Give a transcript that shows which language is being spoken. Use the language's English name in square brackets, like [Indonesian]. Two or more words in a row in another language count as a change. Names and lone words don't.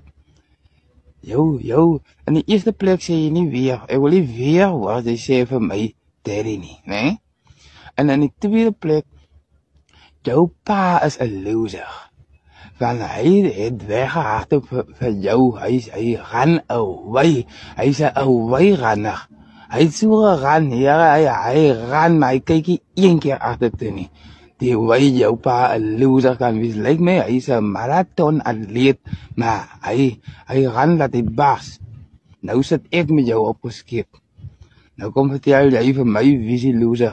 [Afrikaans] Jou, in die eerste plek sê jy nie weer, ek wil nie weer wat jy sê vir my Daddy nie, né? En in die tweede plek, jou pa is 'n loser. Want hy het weggehardop vir jou, hy [English] ran away, [Afrikaans] hy's 'n [English] away runner. [Afrikaans] Hy het so geran, hy ran, maar hy kyk nie een keer agtertoe nie. Die way jou pa 'n loser kan wees, lyk my, hy's 'n marathon atleet, maar hy ran dat hy bars. Nou sit ek met jou op 'n skip. Nou kom vertel jy vir my wie is die loser.